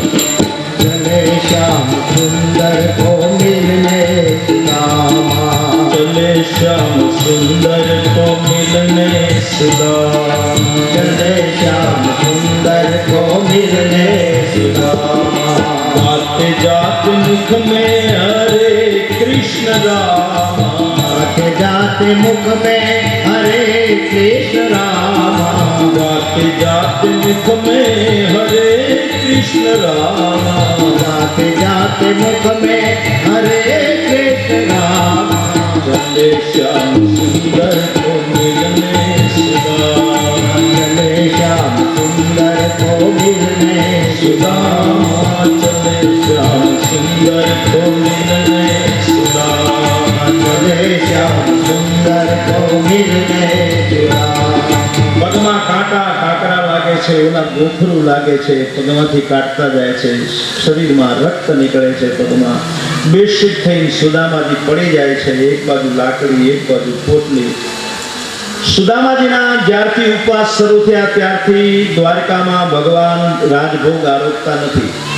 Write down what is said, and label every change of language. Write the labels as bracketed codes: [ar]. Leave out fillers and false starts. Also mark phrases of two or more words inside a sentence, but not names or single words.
[hi] चले श्याम सुंदर को मिलने सुदामा, चले श्याम सुंदर को मिलने सुदामा, चले श्याम सुंदर को मिलने सुदामा. आते जाते मुख में हरे कृष्ण रामा, आते जाते मुख में हरे कृष्ण रामा, आते जाते मुख में हरे कृष्ण रामा, आते जाते मुख में हरे कृष्ण रामा. चले श्याम सुंदर को मिलने सुदामा, चले श्याम सुंदर को मिलने सुदामा, चले श्याम सुंदर को मिलने सुदामा, चले श्याम सुंदर को मिलने सुदामा. [gu] પગમાં કાંટા કાકરા લાગે છે, ઓલા ગોખરું લાગે છે, પગમાંથી કાઢતા જાય છે, શરીરમાં રક્ત નીકળે છે, પગમાં બેશુદ્ધ થઈને સુદામાજી પડી જાય છે. એક બાજુ લાકડી, એક બાજુ પોટલી. સુદામાજીના જ્યારથી ઉપવાસ શરૂ થયા ત્યારથી દ્વારકામાં ભગવાન રાજભોગ આરોગતા નથી.